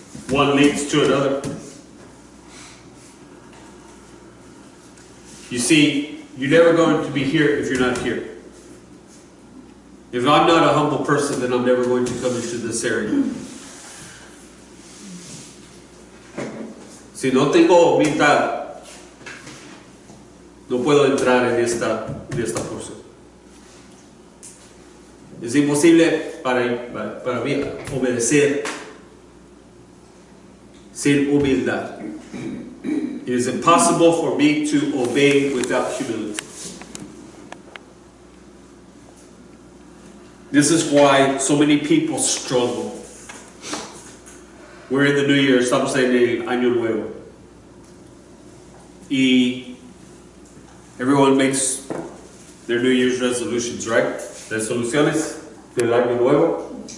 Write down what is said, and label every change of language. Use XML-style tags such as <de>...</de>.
<en>One leads to another. You see, you're never going to be here if you're not here. If I'm not a humble person, then I'm never going to come into this area.</en> <es>Si no tengo humildad, no puedo entrar en esta porción. Es imposible para mí obedecer sin humildad.</es> <en>It is impossible for me to obey without humility. This is why so many people struggle. We're in the new year,</en> <es>estamos en el año nuevo.</es> <en>Y everyone makes their New Year's resolutions, right?</en> <es>Resoluciones del año nuevo.</es>